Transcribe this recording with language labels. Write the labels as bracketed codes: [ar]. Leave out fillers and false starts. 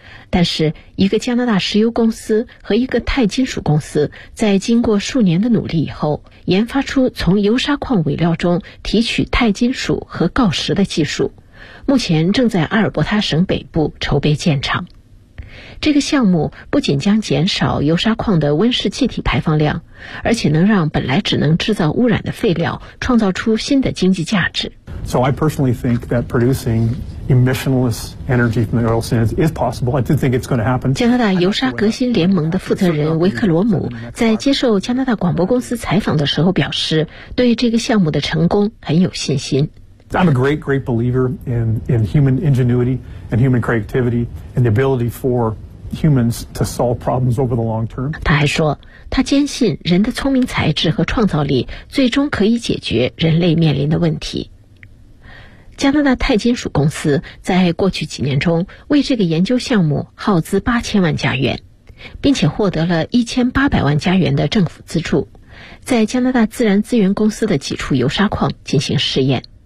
[zh] 但是一个加拿大石油公司和一个钛金属公司在经过数年的努力以后，研发出从油砂矿尾料中提取钛金属和锆石的技术，目前正在阿尔伯塔省北部筹备建厂。这个项目不仅将减少油砂矿的温室气体排放量，而且能让本来只能制造污染的废料创造出新的经济价值。 [en] So I personally think that producing emissionless energy from the oil sands is possible. I do think it's going to happen. [zh] 加拿大油砂革新联盟的负责人维克罗姆在接受加拿大广播公司采访的时候表示，对这个项目的成功很有信心。 [en] I'm a great, great believer in human ingenuity and human creativity and the ability for humans to solve problems over the long term. [zh] 他还说，他坚信人的聪明才智和创造力最终可以解决人类面临的问题。加拿大钛金属公司在过去几年中为这个研究项目耗资8000万加元，并且获得了1800万加元的政府资助，在加拿大自然资源公司的几处油砂矿进行试验。